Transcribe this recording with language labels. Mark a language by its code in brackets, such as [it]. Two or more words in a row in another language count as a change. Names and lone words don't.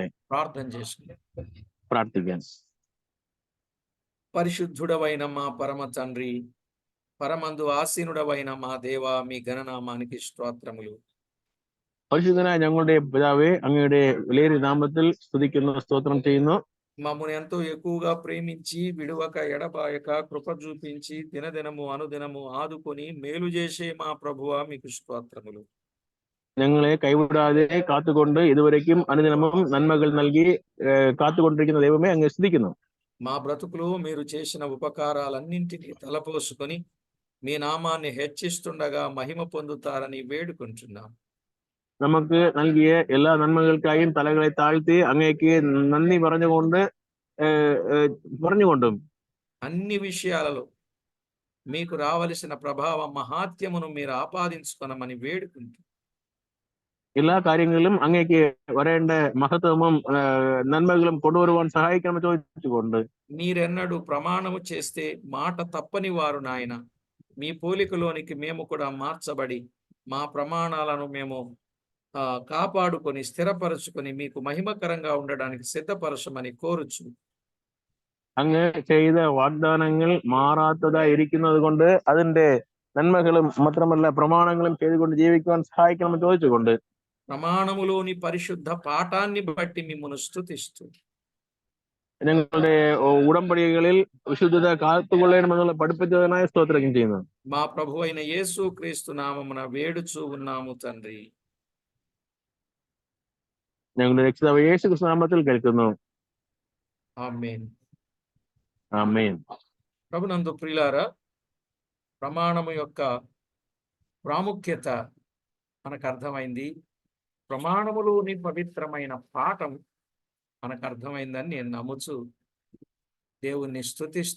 [te] ప్రార్థన చేసుకుందాం. [ml] പ്രാർത്ഥിക്കാൻ. [te] పరిశుద్ధుడవైన మా పరమ తండ్రి, పరమందు ఆసీనుడవైన మా దేవా, మీ ఘననామానికి స్తోత్రములు. [ml] പരിശുദ്ധനായ ഞങ്ങളുടെ പിതാവേ, അങ്ങയുടെ വിലയേറിയ നാമത്തിൽ സ്തുതിക്കുന്നു, സ്തോത്രം ചെയ്യുന്നു. [te] మమ్మల్ని ఎంతో ఎక్కువగా ప్రేమించి విడువక ఎడబాయక కృప చూపించి దినదినము అనుదినము ఆదుకొని మేలు చేసే మా ప్రభువా, మీకు స్తోత్రములు. [ml] ഞങ്ങളെ കൈവിടാതെ കാത്തുകൊണ്ട് ഇതുവരയ്ക്കും അനുദിനമും നന്മകൾ നൽകി കാത്തുകൊണ്ടിരിക്കുന്ന ദൈവമേ, അങ്ങ് സ്തുതിക്കുന്നു. [te] మా బ్రతుకులో మీరు చేసిన ఉపకారాలన్నింటినీ తలపోసుకొని మీ నామాన్ని హెచ్చిస్తుండగా మహిమ పొందుతారని వేడుకుంటున్నాం. [ml] നമുക്ക് നൽകിയ എല്ലാ നന്മകൾക്കായും തലകളെ താഴ്ത്തി അങ്ങേക്ക് നന്ദി പറഞ്ഞുകൊണ്ടും [te] అన్ని విషయాలలో మీకు రావలసిన ప్రభావ మహాత్యమును మీరు ఆపాదించుకొనమని వేడుకుంటూ [ml] എല്ലാ കാര്യങ്ങളിലും അങ്ങേക്ക് വരേണ്ട മഹത്വവും നന്മകളും കൊണ്ടുവരുവാൻ സഹായിക്കണമെന്ന് ചോദിച്ചുകൊണ്ട് [te] మీరెన్నడూ ప్రమాణము చేస్తే మాట తప్పని వారు నాయన, మీ పోలికలోనికి మేము కూడా మార్చబడి మా ప్రమాణాలను మేము కాపాడుకొని స్థిరపరచుకొని మీకు మహిమకరంగా ఉండడానికి సిద్ధపరచమని కోరుచు. [ml] അങ്ങ് ചെയ്ത വാഗ്ദാനങ്ങൾ മാറാത്തതായി ഇരിക്കുന്നത് കൊണ്ട് അതിന്റെ നന്മകളും മാത്രമല്ല പ്രമാണങ്ങളും ചെയ്തുകൊണ്ട് ജീവിക്കുവാൻ സഹായിക്കണമെന്ന് ചോദിച്ചുകൊണ്ട് [te] ప్రమాణములోని పరిశుద్ధ పాఠాన్ని బట్టి మిమ్మల్ని స్తుతిస్తూ [ml] ഞങ്ങളുടെ ഉടമ്പടികളിൽ വിശുദ്ധത കാത്തുകൊള്ളണമെന്നുള്ള പഠിപ്പിച്ചതിനായ സ്തോത്രം ചെയ്യുന്നു. [te] మా ప్రభు అయిన యేసు క్రీస్తు నామమున వేడుచూ ఉన్నాము తండ్రి. [ml] ഞങ്ങളുടെ രക്ഷിതാവ് യേശു ക്രിസ്തു നാമത്തിൽ കേൾക്കുന്നു. [te] ఆమేన్. ఆమేన్. ప్రభునందు ప్రియులారా, ప్రమాణము యొక్క ప్రాముఖ్యత మనకు అర్థమైంది. ప్రమాణములోని పవిత్రమైన పాఠం మనకు అర్థమైందని నేను నమ్ముచు దేవుణ్ణి స్తుతిస్తూ ఉన్నాను.